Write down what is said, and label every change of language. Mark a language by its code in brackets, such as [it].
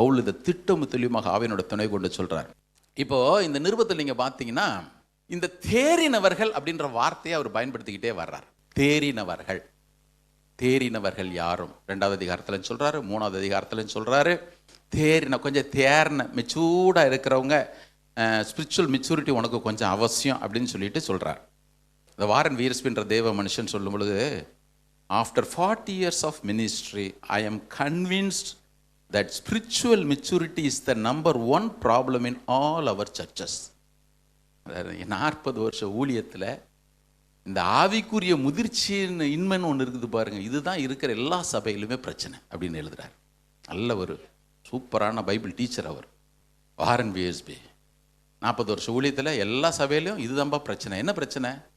[ta] பவுல் இதை திட்டமும் தெளிவாக ஆவியனோட துணை கொண்டு சொல்கிறார். இப்போ இந்த நிருபத்தில் நீங்கள் பார்த்தீங்கன்னா, இந்த தேறினவர்கள் அப்படின்ற வார்த்தையை அவர் பயன்படுத்திக்கிட்டே வர்றார். தேறினவர்கள், தேறினவர்கள் யாரும் 2வது அதிகாரத்தில் சொல்கிறாரு, 3வது அதிகாரத்தில் சொல்கிறாரு. கொஞ்சம் தேர்ன மெச்சூர்டாக இருக்கிறவங்க, [en] spiritual maturity [ta] உனக்கு கொஞ்சம் அவசியம் அப்படின்னு சொல்லிட்டு சொல்கிறார். இந்த வாரன் வீரஸ்பின்ற தேவ மனுஷன் சொல்லும் பொழுது, [en] After 40 years of ministry, I am convinced that spiritual maturity is the number 1 problem in all our churches. [ta] 40 வருஷ ஊழியத்தில் இந்த ஆவிக்குரிய முதிர்ச்சின்னு இன்மைன்னு ஒன்று இருக்குது பாருங்க, இதுதான் இருக்கிற எல்லா சபையிலுமே பிரச்சனை அப்படின்னு எழுதுறார். நல்ல ஒரு சூப்பரான பைபிள் டீச்சர் அவர், வாரன் விஎஸ்பி. 40 வருஷ ஊழியத்தில் எல்லா சபையிலையும் இதுதான்பா பிரச்சனை. என்ன பிரச்சனை?